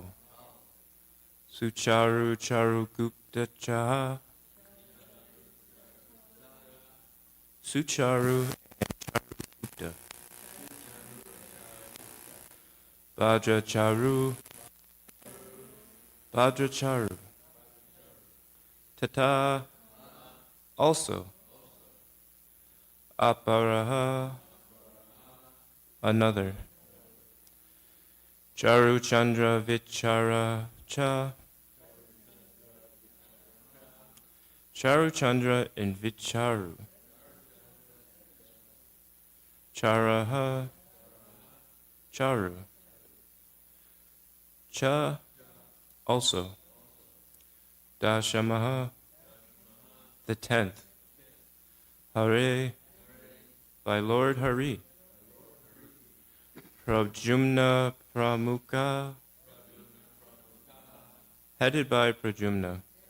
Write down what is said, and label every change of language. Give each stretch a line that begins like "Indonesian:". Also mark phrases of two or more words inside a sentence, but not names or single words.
Sanskrit: Sucharu Charugupta Cha. Sucharu Charugupta. Vajracharu. Vajracharu. Tata. Also. Aparaha.
English: Another.
Sanskrit: Charu Chandra Vichara Cha.
English: Charu Chandra and Vicharu.
Sanskrit: Charaha. Charu. Cha. Also. Dashamaha.
English: The 10th. Hare. By Lord Hari. Prajumna Pramukha. Headed by Prajumna.